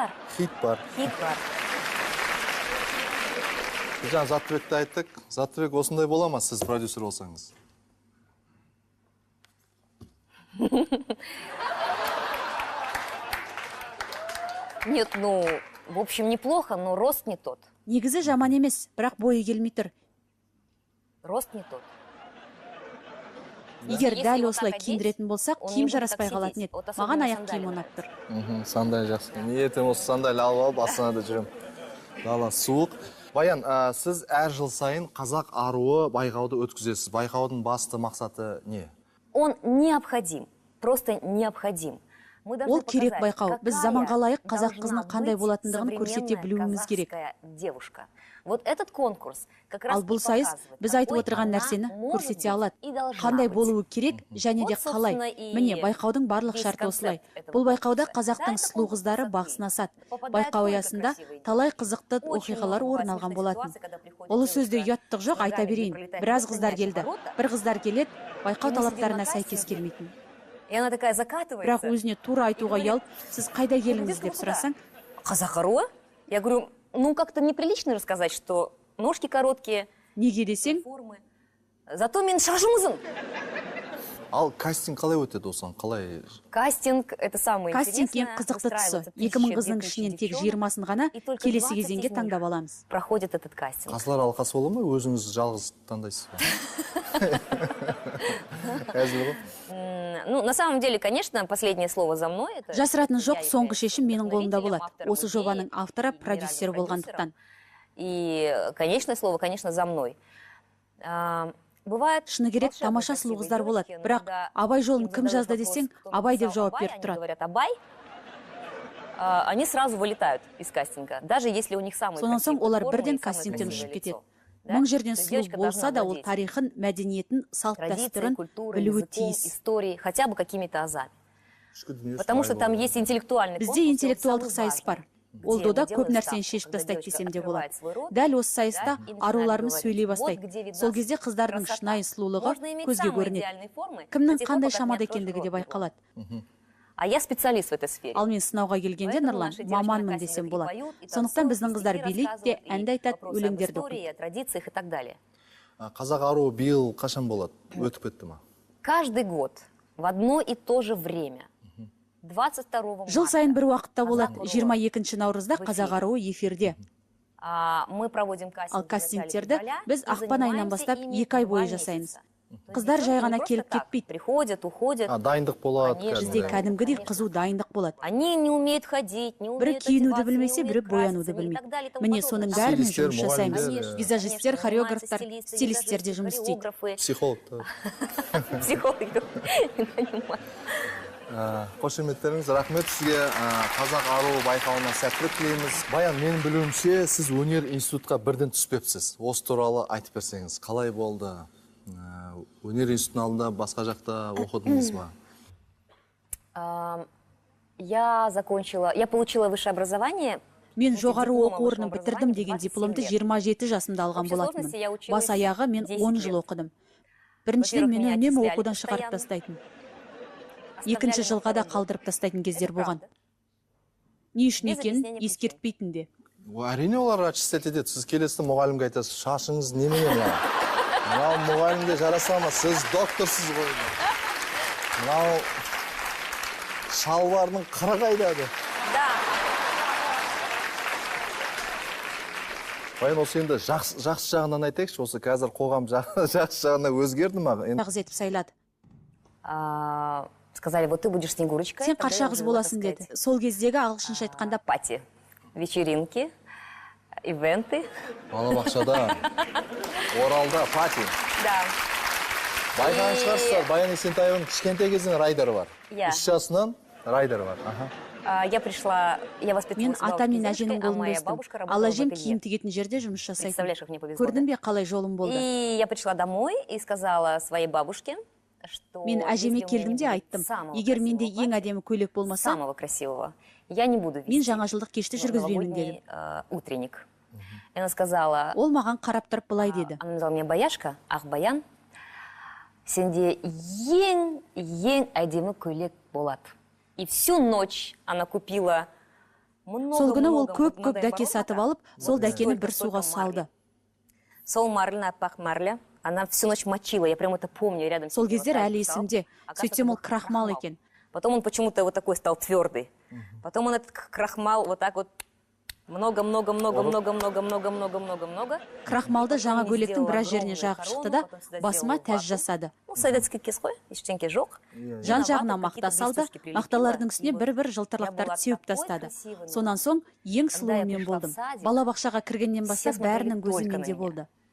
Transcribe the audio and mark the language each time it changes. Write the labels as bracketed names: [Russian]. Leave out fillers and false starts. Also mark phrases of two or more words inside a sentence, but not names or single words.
[Kazakh] хит бар. Хит бар. Жаңа Заттыбекті айттық. Заттыбек осындай бола ма, сіз продюсер болсаңыз? [Russian] Нет, ну, в общем, неплохо, но рост не тот. [Kazakh] негізі жаман емес, бірақ бойы келмей тұр. [Russian] Рост не тот. [Kazakh] Егер [Russian] Если [Kazakh] дәл [Russian] вот [Kazakh] осылай [Russian] так [Kazakh] киіндіретін болсақ, [Russian] он не [Kazakh] киім [Russian] будет [Kazakh] жараспай [Russian] так [Kazakh] қалатын [Russian] сидеть. [Kazakh] еді. [Russian] Вот особенно [Kazakh] Маған аяқ [Russian] сандалия. [Kazakh] киім ұнап тұр. Сандай жақсы. Мен ертең осы сандалия алып астанада жүрем. Дала суық. Баян, сіз әр жыл сайын қазақ аруы байқауды өткізесіз. Байқаудың басты мақсаты не? [Russian] Он необходим, просто необходим. Мы должны [Kazakh] Ол керек [Russian] показать, [Kazakh] байқау. Біз [Russian] какая [Kazakh] заманға лайық қазақ [Russian] должна [Kazakh] қызының қандай [Russian] быть [Kazakh] болатындығын көрсете [Russian] современная [Kazakh] білуіміз керек. [Russian] казахская девушка. Вот этот конкурс как раз [Kazakh] Ал бұл [Russian] и [Kazakh] сайыс [Russian] показывает, [Kazakh] біз айтып [Russian] какой [Kazakh] отырған [Russian] она [Kazakh] нәрсені [Russian] может [Kazakh] көрсете [Russian] быть [Kazakh] алады. [Russian] и должна [Kazakh] Қандай [Russian] быть. [Kazakh] болуы керек және де [Russian] Вот, [Kazakh] қалай. [Russian] собственно, и [Kazakh] Міне, байқаудың барлық [Russian] весь [Kazakh] шарты осылай. [Russian] концепт этого [Kazakh] Бұл байқауда [Russian] конкурса. [Kazakh] қазақтың [Russian] Да, это [Kazakh] сұлу [Russian] конкурс [Kazakh] қыздары [Russian] красоты. [Kazakh] бақ сынасады. [Russian] Попадает [Kazakh] Байқау [Russian] только [Kazakh] аясында [Russian] красивые [Kazakh] талай [Russian] девушки. [Kazakh] қызықты [Russian] Очень [Kazakh] оқиғалар [Russian] много [Kazakh] орын [Russian] бывает [Kazakh] алған [Russian] смешных [Kazakh] болатын. [Russian] ситуаций, когда приходит [Kazakh] Ұлы [Russian] девушка [Kazakh] сөзде ұяттық жоқ, [Russian] с [Kazakh] айта [Russian] ногами, [Kazakh] берейін. [Russian] пролетает [Kazakh] Біраз [Russian] просто [Kazakh] қыздар [Russian] мяч в [Kazakh] келді. [Russian] ворота. [Kazakh] Бір қыздар келеді, байқау [Russian] И мы [Kazakh] талаптарына [Russian] сидим на [Kazakh] сәйкес [Russian] кастинге. [Kazakh] келмейтін. [Russian] И она такая закатывается. [Kazakh] Бірақ өзіне тура айтуға [Russian] говорит, [Kazakh] ұялып, сіз қайда келіңіз [Russian] «Где [Kazakh] деп [Russian] ты, куда?» [Kazakh] сұрасаң, Казах аруы? [Russian] Я говорю, ну как-то неприлично рассказать, что ножки короткие, [Kazakh] неге десең, [Russian] формы. Зато [Kazakh] мен шашымызын. Ал кастинг қалай өтеді осыған? Қалай? Кастинг — [Russian] это самое [Kazakh] кастинг ең [Russian] интересное. [Kazakh] қызықты тұсы. [Russian] Устраивается [Kazakh] 2000 қызның [Russian] 1000 [Kazakh] ішінен тек [Russian] девчонок, [Kazakh] 20-сын ғана [Russian] и только [Kazakh] келесі [Russian] 20 [Kazakh] кезеңге [Russian] из них [Kazakh] таңдап аламыз. [Russian] проходит этот кастинг. [Kazakh] Қазылар алқасы бола ма? Өзіңіз жалғыз таңдайсыз ба? Әзіл ғой. [Russian] Ну, на самом деле, конечно, последнее слово за мной. Это [Kazakh] Жасыратын жоқ, [Russian] я [Kazakh] соңғы [Russian] являюсь [Kazakh] шешім менің қолымда [Russian] вдохновителем, [Kazakh] болады. [Russian] автором [Kazakh] Осы [Russian] идеи, [Kazakh] жобаның авторы, [Russian] генеральным [Kazakh] продюсері болғандықтан. [Russian] продюсером. И конечное слово, конечно, за мной. Бывает, [Kazakh] Шыны керек, [Russian] волшебные [Kazakh] тамаша [Russian] красивые [Kazakh] сұлу қыздар болады. [Russian] девочки, но [Kazakh] Бірақ [Russian] когда [Kazakh] Абай жолын [Russian] им [Kazakh] кім [Russian] задают [Kazakh] жазды [Russian] вопрос, [Kazakh] десең, [Russian] кто [Kazakh] Абай деп [Russian] написал [Kazakh] жауап [Russian] Абай, [Kazakh] беріп [Russian] они [Kazakh] тұрады. [Russian] говорят Абай, они сразу вылетают из кастинга, даже если у них самые [Kazakh] Сонан соң [Russian] красивые [Kazakh] олар [Russian] формы и [Kazakh] бірден [Russian] самое [Kazakh] кастингтен [Russian] красивое [Kazakh] ұшып кетеді. [Russian] лицо. Да? [Kazakh] Мың жерден [Russian] То есть [Kazakh] сұлу [Russian] девочка [Kazakh] болса [Russian] должна [Kazakh] да, ол [Russian] владеть [Kazakh] тарихын, мәдениетін, салт [Russian] традицией, [Kazakh] дәстүрін [Russian] культурой, [Kazakh] білуі [Russian] языком, [Kazakh] тиіс. [Russian] историей, хотя бы какими-то азами. [Kazakh] Ішкі дүниесі [Russian] Потому что [Kazakh] қалай [Russian] там [Kazakh] болады? [Russian] есть интеллектуальный [Kazakh] Бізде [Russian] конкурс, и он [Kazakh] интеллектуалдық [Russian] самый [Kazakh] сайыс [Russian] важный, [Kazakh] бар. [Russian] где [Kazakh] Ол дода [Russian] мы [Kazakh] көп [Russian] делаем [Kazakh] нәрсені [Russian] ставку, [Kazakh] шешіп [Russian] когда [Kazakh] тастайды [Russian] девочка [Kazakh] десем де болады. [Russian] открывает свой рот, [Kazakh] Дәл осы сайыста [Russian] да, и начинает [Kazakh] аруларымыз [Russian] говорить, [Kazakh] сөйлей [Russian] вот [Kazakh] бастайды. [Russian] где видна [Kazakh] Сол кезде қыздардың [Russian] красота. [Kazakh] шынайы сұлулығы [Russian] Можно иметь [Kazakh] көзге [Russian] самые [Kazakh] көрінеді. [Russian] идеальные формы, [Kazakh] Кімнің [Russian] до тех пор, [Kazakh] қандай [Russian] пока [Kazakh] шамада [Russian] не откроешь [Kazakh] екендігі де [Russian] рот его. [Kazakh] байқалады. [Russian] А я специалист в этой сфере. [Kazakh] Ал мен сынауға келгенде, [Russian] Поэтому [Kazakh] Нұрлан, [Russian] наши девочки [Kazakh] маманмын [Russian] на [Kazakh] десем [Russian] кастингах и [Kazakh] болады. [Russian] поют, и [Kazakh] Сондықтан [Russian] танцуют, [Kazakh] біздің [Russian] и [Kazakh] қыздар [Russian] стихи [Kazakh] билейді де, [Russian] рассказывают, [Kazakh] әнді [Russian] и [Kazakh] айтады, [Russian] вопросы об [Kazakh] өлеңдерді [Russian] истории, [Kazakh] оқиды. [Russian] о традициях и так далее. [Kazakh] Қазақ аруы биыл қашан болады? Өтіп кетті ма? [Russian] Каждый год в одно и то же время. 22 [Kazakh] Жыл сайын бір уақытта болады. Қазақ 22 наурызда [Russian] в [Kazakh] қазақ [Russian] эфире. [Kazakh] аруы эфирде. [Russian] Мы проводим кастинг [Kazakh] Ал [Russian] в начале [Kazakh] кастингтерді [Russian] февраля [Kazakh] біз [Russian] и [Kazakh] ақпан айынан [Russian] занимаемся [Kazakh] бастап [Russian] ими [Kazakh] 2 ай [Russian] 2 [Kazakh] бойы [Russian] месяца. [Kazakh] жасаймыз. [Russian] То есть [Kazakh] Қыздар жай [Russian] девчонки [Kazakh] ғана [Russian] не просто [Kazakh] келіп [Russian] так [Kazakh] кетпейді. [Russian] Приходят, уходят. [Kazakh] Дайындық болады [Russian] Конечно. [Kazakh] Бізде кәдімгі. кәдімгідей қызу дайындық болады. [Russian] Они не умеют ходить, не [Kazakh] Бірі [Russian] умеют [Kazakh] киінуді [Russian] одеваться, [Kazakh] білмесе, [Russian] не [Kazakh] бірі [Russian] умеют [Kazakh] боянуды [Russian] краситься, и так далее, [Kazakh] білмейді. [Russian] и тому [Kazakh] Міне [Russian] подобное. [Kazakh] соның [Russian] Да, [Kazakh] бәрімен Стилистер, жұмыс жасаймыз. мұғалімдер, Визажистер, [Russian] конечно, [Kazakh] хореографтар, [Russian] занимаются [Kazakh] стилистер де жұмыс істейді. [Russian] хореографы, [Kazakh] Психологтар. [Russian] психологи. Не понимаю. [Kazakh] Қошеметтеріңіз, рахмет сізге. Қазақ аруы байқауына сәттілік тілейміз. Баян, менің білуімше, сіз өнер институтқа бірден түспепсіз. Осы туралы айтып берсеңіз, қалай болды? Өнер институтының алдында басқа жақта оқыдыңыз ба? [Russian] Я получила высшее образование. [Kazakh] Мен жоғары [Russian] дипломом [Kazakh] оқу орнын [Russian] высшего [Kazakh] бітірдім [Russian] образования [Kazakh] деген [Russian] 27 [Kazakh] дипломды [Russian] лет. [Kazakh] 27 жасымда алған [Russian] общей [Kazakh] болатынмын. [Russian] сложности я училась [Kazakh] Бас аяғы мен [Russian] 10 [Kazakh] 10 [Russian] лет. [Kazakh] жыл оқыдым. Біріншіден [Russian] Во-первых, [Kazakh] мені [Russian] меня [Kazakh] үнемі [Russian] отчисляли [Kazakh] оқудан шығарып [Russian] постоянно. [Kazakh] тастайтын. [Russian] Оставляли [Kazakh] Екінші [Russian] на [Kazakh] жылға да [Russian] второй год. [Kazakh] қалдырып тастайтын кездер [Russian] Это [Kazakh] болған. [Russian] правда. [Kazakh] Не үшін [Russian] Без [Kazakh] екенін [Russian] объяснения [Kazakh] ескертпейтін де. Әрине олар отчислять етеді. Сіз келесіз мұғалімге айтасыз, шашыңыз немене мынау? Мынау мұғалімге жараса ма? Сіз докторсыз ғой. Мынау шалбарының қыры қайда деп. [Russian] Да. [Kazakh] Баян, осы енді жақсы жағынан айтайықшы, осы қазір қоғам жақсы жағына өзгерді ма? Нағыз етіп сайлады. [Russian] Сказали, вот ты будешь Снегурочкой. [Kazakh] Сен [Russian] тогда я [Kazakh] қарша қыз [Russian] уже, [Kazakh] боласың [Russian] так [Kazakh] деді. [Russian] сказать, [Kazakh] Сол кездегі ағылшынша айтқанда [Russian] пати, вечеринки, ивенты. [Kazakh] Балабақшада, Оралда, пати. [Russian] Да. [Kazakh] Байқаған шығарсыздар, Баян Есентаеваның кішкентай кезінен райдары бар. Иә. 3 жасынан райдары бар. [Russian] Я пришла, я [Kazakh] мен [Russian] воспитывалась [Kazakh] ата [Russian] бабушкой [Kazakh] мен [Russian] с дедушкой, [Kazakh] әженің [Russian] а [Kazakh] қолында [Russian] моя [Kazakh] өстім. [Russian] бабушка [Kazakh] Ал [Russian] работала в [Kazakh] әжем [Russian] ателье. [Kazakh] киім тігетін жерде жұмыс жасайтын. [Russian] Представляешь, как мне повезло. [Kazakh] Көрдің бе қалай жолым болды? [Russian] И я пришла домой и сказала своей бабушке, что [Kazakh] Мен әжеме [Russian] если у меня [Kazakh] келдім [Russian] не [Kazakh] де [Russian] будет [Kazakh] айттым. [Russian] самого [Kazakh] Егер менде [Russian] красивого [Kazakh] ең [Russian] платья, [Kazakh] әдемі көйлек болмаса, [Russian] самого красивого, я не буду [Kazakh] мен [Russian] вести [Kazakh] жаңажылдық кешті жүргізбеймін дедім. [Russian] новогодний утренник. И она сказала, [Kazakh] Ол маған қарап тұрып былай деді. [Russian] она назвала меня Баяшка, ах, [Kazakh] Баян, сенде ең әдемі көйлек болады. [Russian] И всю ночь она купила [Kazakh] Сол күні ол көп дәке сатып алып, сол дәкені бір суға салды. Сол марлі, аппақ марлі. [Russian] Она всю ночь мочила, я прям это помню рядом. [Kazakh] Сол кездер әлі есімде. Сөйтсем ол крахмал екен. [Russian] Потом он почему-то вот такой стал твердый. Потом он этот крахмал вот так вот много. [Kazakh] Крахмалды жаңа көйлектің біраз жеріне жағып шықты да, басыма тәж жасады. Ну, советский кез қой, ештеңке жоқ. Жан жағына мақта салды, мақталардың үстіне бір жылтырлақтарды сеуіп тастады. Сонан соң ең сұлуы мен болдым. Балабақшаға кіргеннен бастап бәрінің көзі менде болды.